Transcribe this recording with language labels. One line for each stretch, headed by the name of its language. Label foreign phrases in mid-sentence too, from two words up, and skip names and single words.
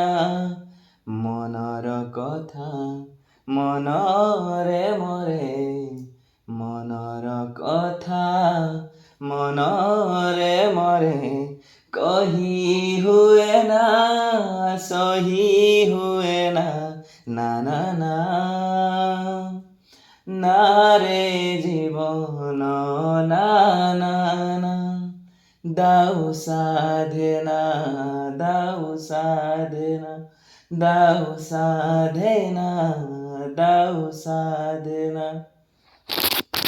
Odia: ମନର କଥା ମନରେ ମରେ, ମନର କଥା ମନରେ ମରେ। କହି ହୁଏ ନା, ସହି ହୁଏ ନା, ନା ନା ନା। ନା ରେ
Bangla: জীবন না না না, দাও সাধনা, দাও সাধনা, দাও সাধনা, দাও সাধনা।